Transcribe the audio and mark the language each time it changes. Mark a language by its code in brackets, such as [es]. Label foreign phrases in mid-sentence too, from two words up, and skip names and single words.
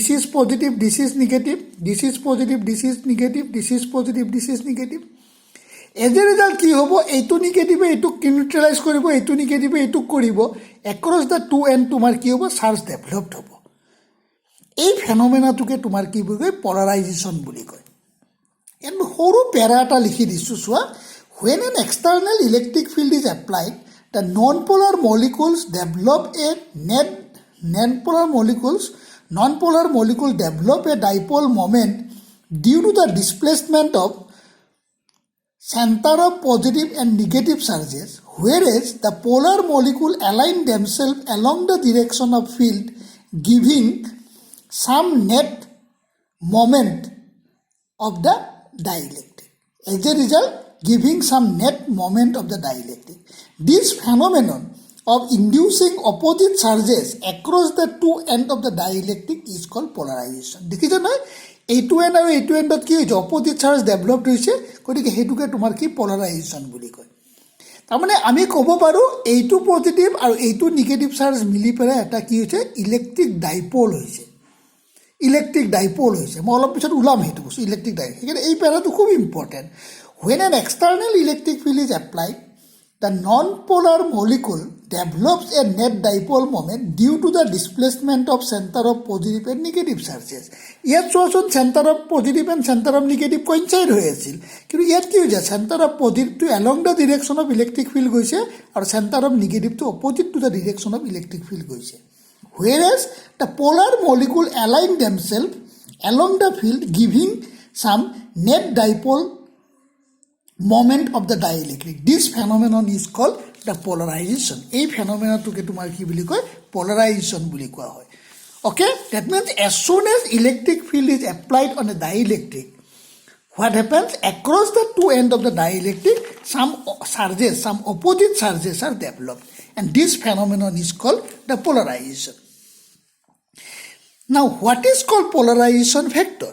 [en] is positive this is negative this is positive this is negative this is positive this is negative as a result [as] কি হ'ব এইটো নিগেটিভে এইটোক নিউট্ৰেলাইজ কৰিব এইটো নিগেটিভে এইটোক কৰিব [en] across the two end [as] তোমাৰ কি হ'ব [en] charge developed [as] হ'ব এই ফেনমেনাটোকে তোমাৰ কি বুলি কয় পলাৰাইজেশ্যন বুলি কয় কিন্তু সৰু পেৰা এটা লিখি দিছোঁ চোৱা [en] when an external electric field is applied the non-polar molecules develop a non-polar molecule develop a dipole moment due to the displacement of center of positive and negative charges, whereas the polar molecule align themselves along the direction of field, giving some net moment of the dielectric. As a result, giving some net moment of the dielectric. This phenomenon of inducing opposite charges across the two ends of the dielectric is called polarization. [as] দেখিছে নহয় এইটো এণ্ড আৰু এইটো এণ্ডত কি হৈছে [en] opposite charge developed [as] হৈছে গতিকে সেইটোকে তোমাৰ কি পলাৰাইজেশ্যন বুলি কয় তাৰমানে আমি ক'ব পাৰোঁ এইটো পজিটিভ আৰু এইটো [en] negative charge [as] মিলি পেলাই এটা কি হৈছে [en] electric dipole [as] হৈছে মই অলপ পিছত ওলাম সেইটো বস্তু [en] electric dipole [as] সেইকাৰণে এই পেৰাটো খুব ইম্পৰ্টেণ্ট [en] when an external electric field is applied the non-polar molecule develops a net dipole moment due to the displacement of center of positive and negative charges. [as] ইয়াত চোৱাচোন [en] center of positive and center of negative coincide [as] হৈ আছিল কিন্তু ইয়াত কি হৈছে [en] center of positive to along the direction of electric field [as] গৈছে আৰু [en] center of negative to opposite to the direction of electric field গৈছে whereas the polar molecule align themselves along the field giving some net dipole moment of the dielectric. This phenomenon is called the polarization. [as] এই phenomenon-টোকে তোমাৰ কি বুলি কয় [en] polarization [as] বুলি কোৱা হয় [en] okay that means as soon as electric field is applied on a dielectric what happens across the two ends of the dielectric some opposite charges are developed and this phenomenon is called the polarization. Now what is called polarization vector?